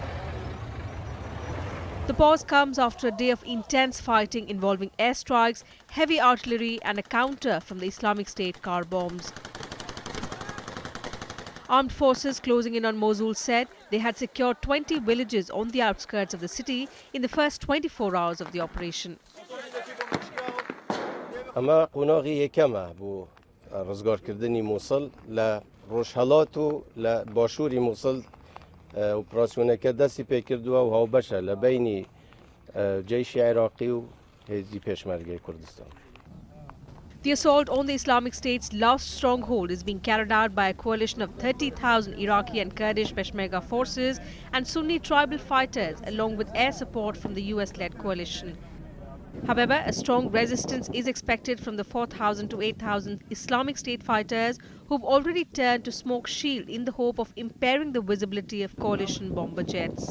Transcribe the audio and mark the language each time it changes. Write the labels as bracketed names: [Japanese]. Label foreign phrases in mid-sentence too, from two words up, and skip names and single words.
[English] The pause comes after a day of intense fighting involving airstrikes, heavy artillery and a counter from the Islamic State car bombs. Armed forces closing in on Mosul said they had secured 20 villages on the outskirts of the city in the first 24 hours of the operation. [Central Kurdish] رزگارکردنی موصل لروشهالات و لباشوری موصل اپراسیونەکە دەستی پێکردووە و هاوبەشە لە بینی جیشی عێراقی و هێزی پێشمەرگەی کوردستان. [English] The assault on the Islamic State's last stronghold is being carried out by a coalition of 30,000 Iraqi and Kurdish Peshmerga forces and Sunni tribal fighters, along with air support from the US-led coalition. However, a strong resistance is expected from the 4,000 to 8,000 Islamic State fighters who've already turned to smoke shield in the hope of impairing the visibility of coalition bomber jets.